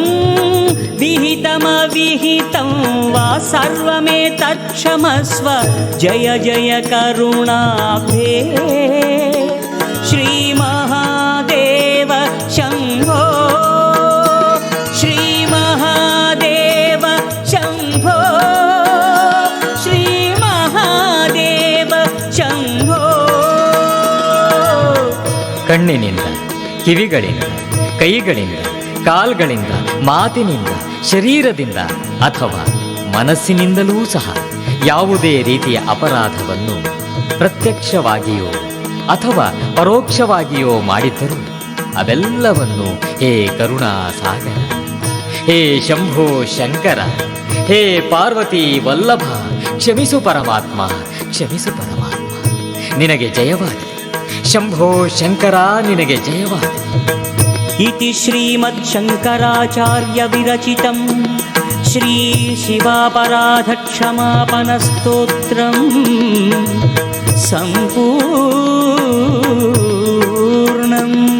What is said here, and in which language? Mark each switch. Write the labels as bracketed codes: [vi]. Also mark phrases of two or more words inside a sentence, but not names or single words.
[sa] विहितमविहितं वा सर्वमेतत्क्षमस्व जय जय करुणाब्धे श्रीमहादेव शम्भो श्रीमहादेव शम्भो श्रीमहादेव शम्भो. [kn] ಕಣ್ಣಿನಿಂದ, ಕಿವಿಗಳಿಂದ, ಕೈಗಳಿಂದ, ಕಾಲ್ಗಳಿಂದ, ಮಾತಿನಿಂದ, ಶರೀರದಿಂದ ಅಥವಾ ಮನಸ್ಸಿನಿಂದಲೂ ಸಹ ಯಾವುದೇ ರೀತಿಯ ಅಪರಾಧವನ್ನು ಪ್ರತ್ಯಕ್ಷವಾಗಿಯೋ ಅಥವಾ ಪರೋಕ್ಷವಾಗಿಯೋ ಮಾಡಿದ್ದರೂ ಅವೆಲ್ಲವನ್ನು ಹೇ ಕರುಣಾ ಸಾಗರ, ಹೇ ಶಂಭೋ ಶಂಕರ, ಹೇ ಪಾರ್ವತಿ ವಲ್ಲಭ, ಕ್ಷಮಿಸು ಪರಮಾತ್ಮ, ಕ್ಷಮಿಸು ಪರಮಾತ್ಮ. ನಿನಗೆ ಜಯವಾಗಲಿ ಶಂಭೋ ಶಂಕರ, ನಿನಗೆ ಜಯವಾಗಲಿ. [sa] इति श्रीमच्छङ्कराचार्य विरचितं श्री शिवापराधक्षमापनस्तोत्रं सम्पूर्णम्.